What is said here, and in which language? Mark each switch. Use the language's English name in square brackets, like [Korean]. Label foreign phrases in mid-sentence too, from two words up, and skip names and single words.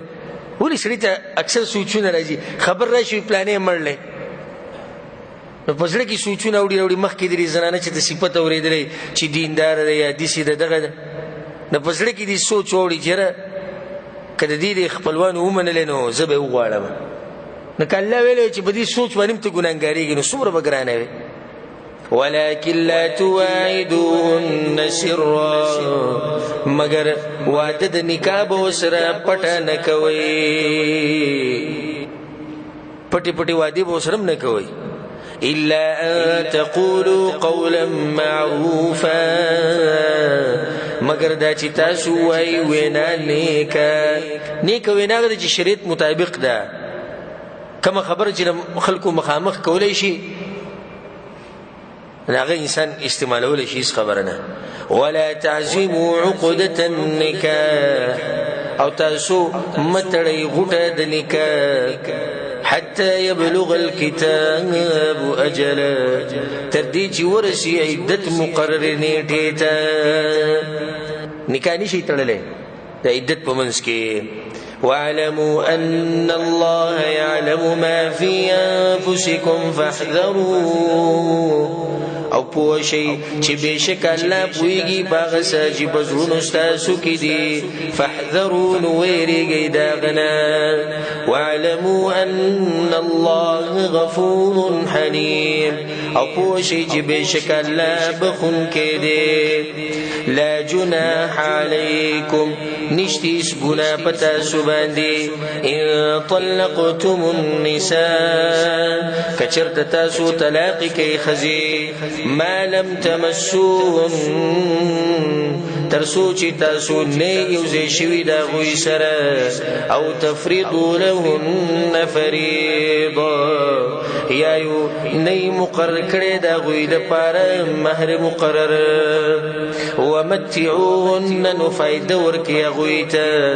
[Pashto] ولې سړي ته اکثر سوچونه راځي، خبر راشي پلانې مړلی، نو په زړه کې سوچونه اوړي مخکې د دې زنانه چې د صفت اورېدلی چې دینداره ده یا داسې ده دغه ده، نو په زړه کې دې سوچ اوړي چې یاره که د دې د خپلوانو ومنلی نو زه به یې وغواړم. نو که الله ویلی چې په دې سوچ باندې هم ته ګناهګارېږي نو څومره به ګرانه وي. [Arabic] ولكن لا تواعدوهن سرا، [Pashto] مگر واده د نکاح به ورسره پټه نه کوئ، پټې پټې وادې به ورسره هم نه کوئ. [Arabic] الا ان تقولوا قولا معروفا، [Pashto] مگر دا چې تاسو وایي وینا نیکه. نیکه وینا ده چې شریعت مطابق ده، کومه خبره چې خلکو مخامخ کولی شي هغه انسان استعمالولی شي، هیڅ خبره نه. [Arabic] ولا تعزموا عقدة النکاح، [Pashto] او تاسو متړئ غوټه د نکاح [Arabic] حتى يبلغ الكتاب اجله، [Pashto] تر دې چې ورسي عدت مقرر نیټې ته. نکاح نشي تړلی د عدت په منځ کې. [Arabic] واعلموا ان الله يعلم ما في انفسكم فاحذروه، [Pashto] او پوه شئ چې بېشک الله پوهېږي په هغه څه چې په زړونو ستاسو کې دي. فاحذروا، نو ویرېږئ د هغه نه. [Arabic] واعلموا ان الله غفور حلیم، [Pashto] او پوه شئ چې بېشک الله بخونکی دی. [Arabic] لا جناح علیکم، [Pashto] نشته هېڅ ګناه په تاسو باندې. [Arabic] ان طلقتم النساء، [Pashto] که چېرته تاسو طلاقې کوئ ښځې، [Arabic] ما لم تمسوهن، [Pashto] تر څو چې تاسو نه یوځای شوي د هغوی سره. [Arabic] او تفریضوا لهن فریضه، [Pashto] یا یو نه مقرر کړی د هغوی دپاره مهر مقرر. ومتعوهن، نو فایده ورکړئ هغوی ته.